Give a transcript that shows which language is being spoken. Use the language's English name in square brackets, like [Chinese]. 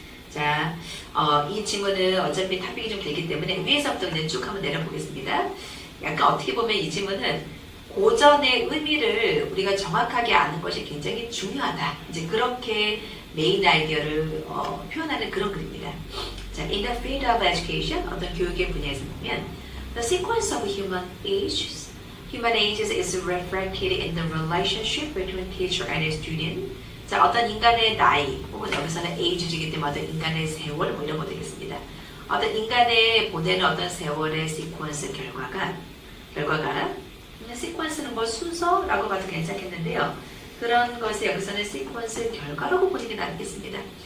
[Korean] 자, 이 질문은 어차피 탑픽이 좀 길기 때문에 위에서부터 그냥 쭉 한번 내려보겠습니다. 약간 어떻게 보면 이 질문은 고전의 의미를 우리가 정확하게 아는 것이 굉장히 중요하다. 이제 그렇게 메인 아이디어를 표현하는 그런 글입니다. [English] 자, in the field of education, [Korean] 어떤 교육의 분야에서 보면 [English] the sequence of human ages is reflected in the relationship between teacher and student. [Korean] 자, 어떤 인간의 나이, 혹은 여기서는 age이기 때문에 어떤 인간의 세월, 뭐 이런 거 되겠습니다. 어떤 인간의 보내는 어떤 세월의 시퀀스 결과가 시퀀스는 뭐 순서라고 봐도 괜찮겠는데요. 그런 것을 여기서는 시퀀스 결과라고 보는 게 낫겠습니다.